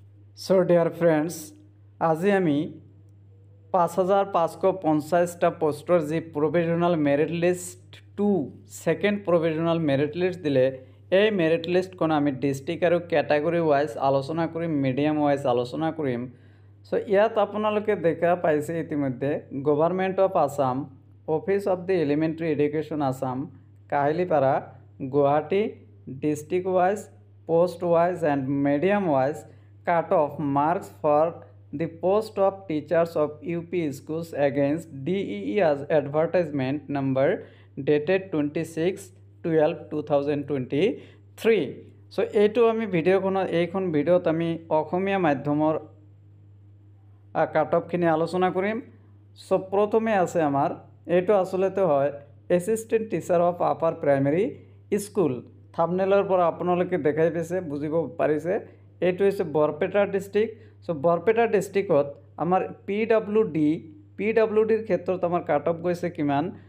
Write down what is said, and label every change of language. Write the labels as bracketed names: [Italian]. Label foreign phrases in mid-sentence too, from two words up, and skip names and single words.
[English] So dear friends, [Assamese] আজি আমি 5550টা পোস্টৰ যি [English] provisional merit list to second provisional merit list [Assamese] দিলে এই [English] merit listখন [Assamese] আমি ডিস্ট্ৰিক্ট আৰু [English] category wise [Assamese] আলোচনা কৰিম [English] medium wise [Assamese] আলোচনা কৰিম সো ইয়াত আপোনালোকে দেখা পাইছে ইতিমধ্যে [English] Government of Assam Office of the Elementary Education Assam Kahilipara Guwahati district wise post wise and medium wise cut off marks for the post of teachers of UP schools against DEE as advertisement number dated [Assamese] 26/12/2023 so এইটো আমি এইখন ভিডিওত আমি অসমীয়া মাধ্যমৰ [English] cut off [Assamese] খিনি আলোচনা কৰিম সো প্ৰথমে আছে আমাৰ এইটো আসলতে হয় [English] assistant teacher of upper primary school [Assamese] থাম্বনেলৰ পৰা আপোনালোকে দেখাই পাইছে বুজিব পাৰিছে এইটো হৈছে বৰপেটা ডিস্ট্রিক্ট সো বৰপেটা ডিস্ট্রিক্টত আমাৰ পিডব্লিউডিৰ ক্ষেত্ৰত আমাৰ [English] cut off [Assamese] গৈছে কিমান